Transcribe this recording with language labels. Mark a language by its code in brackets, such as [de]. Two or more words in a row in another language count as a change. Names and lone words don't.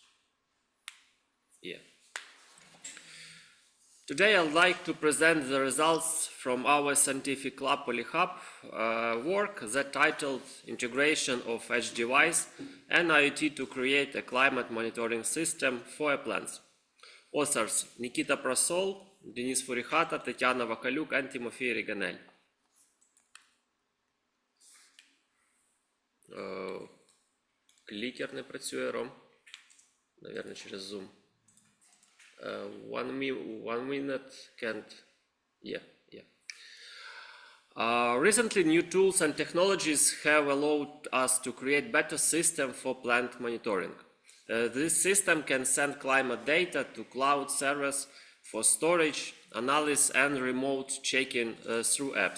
[en] second. Yeah. Today I'd like to present the results from our scientific lab PolyHub work that titled Integration of Edge Device and IoT to create a climate monitoring system for plants. Authors Nikita Prasol, Denis Furihata, Tetiana Vakaluk and Timofey Riganel. [uk] Кликер не працює, Ром. [ru] Наверное, через Zoom. [en] 1 minute can't. Yeah. Recently, new tools and technologies have allowed us to create better system for plant monitoring. This system can send climate data to cloud servers for storage, analysis, and remote checking through apps.